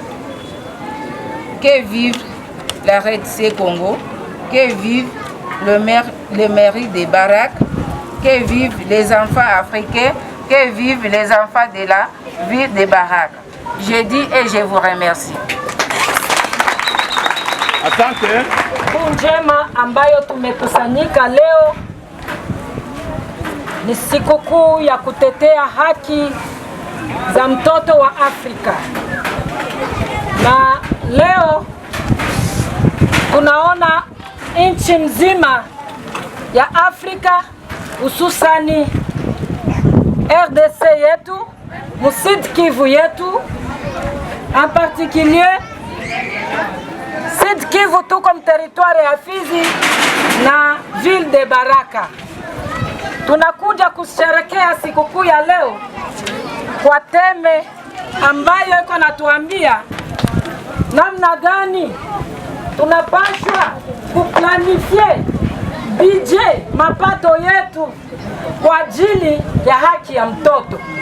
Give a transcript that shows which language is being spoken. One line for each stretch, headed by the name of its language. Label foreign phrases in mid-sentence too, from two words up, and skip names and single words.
French: Que vive la RDC Congo, que vive le mairie de Barak, que vivent les enfants africains, que vivent les enfants de la ville de Barak. Je dis et je vous remercie.
Swahili: Asante. Njema ambayo tumekusanyika leo ni sikukuu ya kutetea haki za mtoto wa Afrika. Na leo tunaona nchi mzima ya Afrika hususani RDC yetu, Sud Kivu yetu,
French: en particulier Sud Kivu tout comme territoire ya Fizi na ville de Baraka.
Swahili: Tunakuja kusherehekea sikukuu ya leo kwa teme ambayo iko natuambia namna gani tunapashwa kuplanifie budget mapato yetu kwa ajili ya haki ya mtoto.